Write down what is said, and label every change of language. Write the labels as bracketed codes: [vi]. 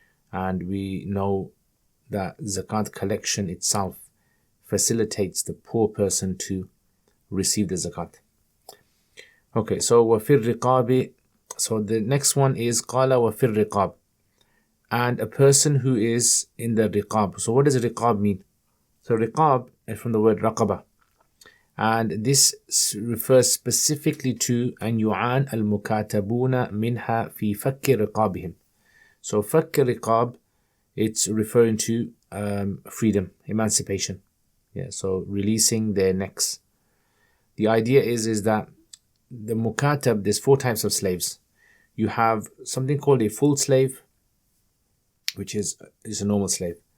[en] And we know that zakat collection itself facilitates the poor person to receive the zakat. Okay, so [ar] وَفِي الرِّقَابِ. [en] So the next one is [ar] قَالَ وَفِي الرِّقَابِ. [en] And a person who is in the riqab. So what does riqab mean? So riqab is from the word raqaba. And this refers specifically to [ar] أن يعان المكاتبون منها في فك رقابهم. [en] So [ar] فك رقاب, [en] it's referring to freedom, emancipation. Yeah, so releasing their necks. The idea is that the mukatab, there's 4 types of slaves. You have something called a full slave, which is a normal slave.